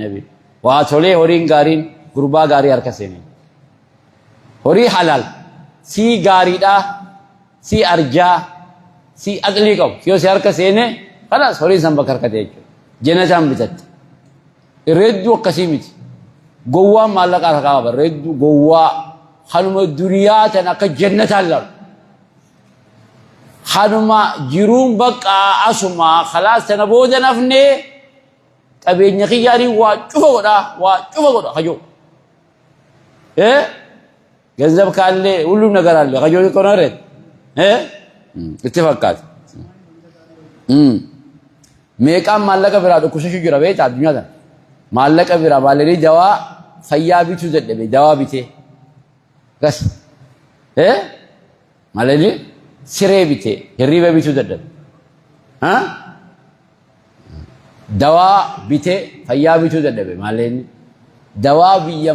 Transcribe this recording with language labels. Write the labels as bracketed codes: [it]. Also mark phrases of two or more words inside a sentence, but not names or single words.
[om] nabi waa tolee horiin gaariin gurbaa gaarii harka seene horii halaal sii gaariidha sii arjaa sii aqlii qabu yoo si harka seene khalaas horiin san bakka harkate jechuudha jannataan bitatte reedduu akkasii miti gowwaan maallaqa harkaa qaba reedduu gowwaa hanuma duniyaa tan akka jannataan laalu hanuma jiruun bakka asuma khalaas tana booda nafnee qabeenya kiyyaanii waa cufa godha kajoo [am] ገንዘብ ካለ ሁሉም ነገር አለ [om] ከጆይ ኮነረ ittifaqat meeqaan maallaqa biraa dhukkubsachuu jira beektaa addunyaa kana maallaqa biraa maalanii dawaa fayyaa bituu dadhabe dawaa bitee gas maalanii siree bitee hirriba bituu dadhabe dawaa bitee fayyaa bituu dadhabe maalanii dawaa biyya